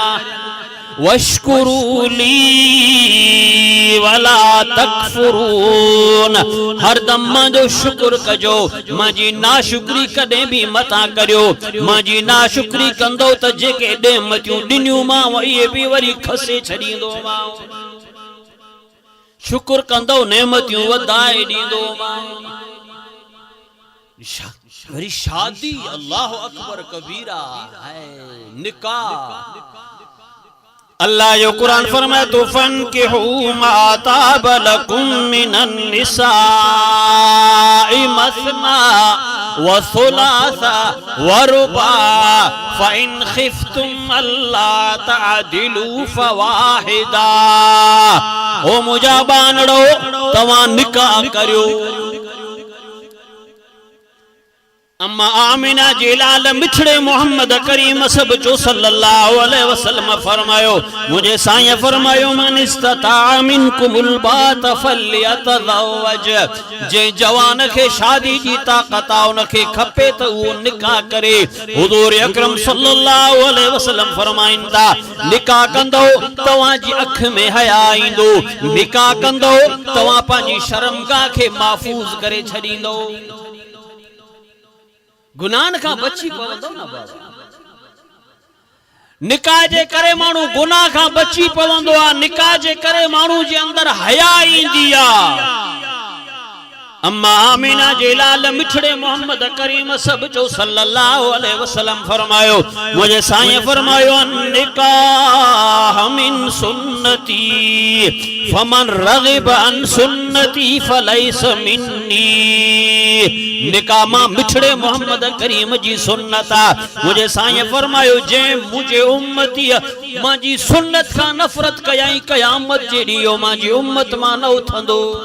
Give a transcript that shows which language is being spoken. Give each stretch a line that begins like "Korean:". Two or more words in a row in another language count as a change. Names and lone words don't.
Arabic: واشكروا لي ولا تكفرون.
Sindhi: हर दम मांजो शुक्र कजो, मांजी नाशुक्री कदे भी मता करियो। मांजी नाशुक्री कंदो त जेके नेमतियूं ॾिनियूं मां इहे भी वरी खसे छॾींदो मां। शुक्र कंदो नेमतियूं वधाए ॾींदो मां। वरी शादी
Arabic: الله أكبر كبيرا
Sindhi: है निकाह। अल्लाह जो कुरान फरमाए तो
Arabic: فانكحوا ما طاب لكم من النساء مثنى و ثلاث و رباع فإن خفتم ألا تعدلوا فواحدة.
Sindhi: ओ मुजा बानड़ो तवा निकाह करियो। अम्मा आमिना जे लाल मिठड़े मोहम्मद करीम सब जो
Arabic: صلى الله عليه وسلم
Sindhi: फरमायो, मुझे साईं फरमायो
Arabic: من استطاع منكم الباءة فليتزوج.
Sindhi: जे जवान के शादी जी ताकत उनके खपे तो वो निकाह करे। हुजूर अकरम
Arabic: صلى الله عليه وسلم
Sindhi: फरमाइंदा निकाह कंदो तवा जी अख में हया ईंदो। निकाह कंदो तवा पांजी शर्मगाह के महफूज करे छडींदो। गुनाह का बची पवंदो ना बाबा। निकाह जे करे मानू गुनाह का बची पवंदो आ। निकाह जे करे मानू जे अंदर हया ईंदी आ। अम्मा आमिना जे लाल मिठड़े मोहम्मद करीम सब जो
Arabic: صلى الله عليه وسلم
Sindhi: फरमायो, मुझे साईं फरमायो
Arabic: نكاح من سنتي فمن رغب عن سنتي فليس مني.
Sindhi: निकाह मां मिठड़े मोहम्मद करीम जी सुन्नता। मुझे साईं फरमायो जे मुझे उम्मती मां जी सुन्नत का नफरत कयाई कयामत जे ॾींहुं मां जी उम्मत मां न उथंदो।